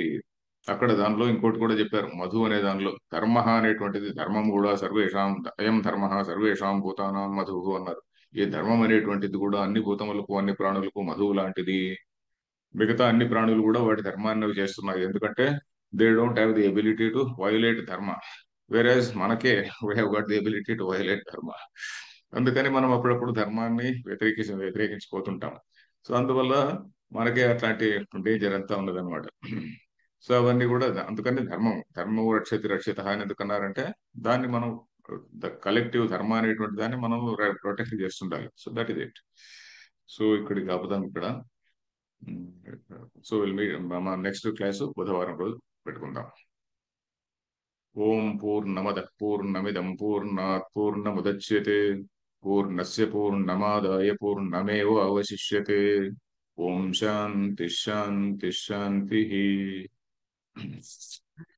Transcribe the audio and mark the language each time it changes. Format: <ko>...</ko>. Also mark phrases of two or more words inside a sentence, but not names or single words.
<te>అక్కడ దానిలో ఇంకోటి కూడా చెప్పారు, మధు అనే దానిలో ధర్మ అనేటువంటిది, ధర్మం కూడా సర్వేషాం,</te> <sa>అయం ధర్మ సర్వేషాం భూతానాం మధు</sa> <te>అన్నారు. ఈ ధర్మం అనేటువంటిది కూడా అన్ని భూతములకు అన్ని ప్రాణులకు మధువు లాంటిది. మిగతా అన్ని ప్రాణులు కూడా వాటి ధర్మాన్ని అవి చేస్తున్నాయి, ఎందుకంటే</te> <en>They don't have the ability to violate dharma, whereas</en> <te>మనకే</te> <en>We have got the ability to violate dharma.</en> <te>అందుకని మనం అప్పుడప్పుడు ధర్మాన్ని వ్యతిరేకించిపోతుంటాం. సో అందువల్ల మనకే అట్లాంటి డేంజర్ అంతా ఉన్నదన్నమాట. సో అవన్నీ కూడా అందుకని</te> <sa>ధర్మం రక్షతి రక్షిత</sa> <te>అని ఎందుకన్నారంటే దాన్ని మనం</te> <en>the collective dharma</en> <te>అనేటువంటి దాన్ని మనం ప్రొటెక్ట్ చేస్తుండాలి.</te> <en>So that is it.</en> <te>సో ఇక్కడికి ఆపుదాం ఇక్కడ. సో విల్ మీ మా</te> <en>next class</en> <te>బుధవారం రోజు పెట్టుకుందాం.</te> <sa>ఓం పూర్ణమద పూర్ణమిదం పూర్ణాత్ పూర్ణముదచ్యతే పూర్ణస్య పూర్ణమాదాయ పూర్ణమేవ అవశిష్యతే. ఓం శాంతి శాంతి శాంతి.</sa>